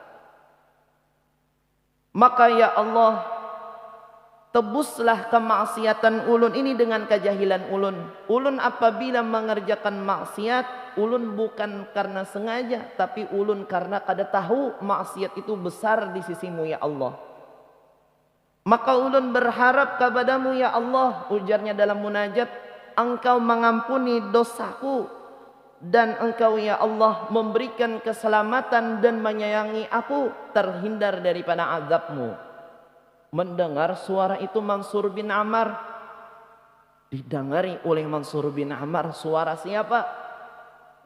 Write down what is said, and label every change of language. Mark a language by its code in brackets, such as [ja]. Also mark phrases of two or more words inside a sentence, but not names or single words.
[id] Maka ya Allah, tebuslah kemaksiatan ulun ini dengan kejahilan ulun. Ulun apabila mengerjakan maksiat, ulun bukan karena sengaja, tapi ulun karena kada tahu maksiat itu besar di sisimu ya Allah. Maka ulun berharap kepadamu ya Allah, ujarnya dalam munajat, engkau mengampuni dosaku, dan engkau ya Allah memberikan keselamatan dan menyayangi aku, terhindar daripada azabmu. Mendengar suara itu Mansur bin Ammar, didengari oleh Mansur bin Ammar, suara siapa?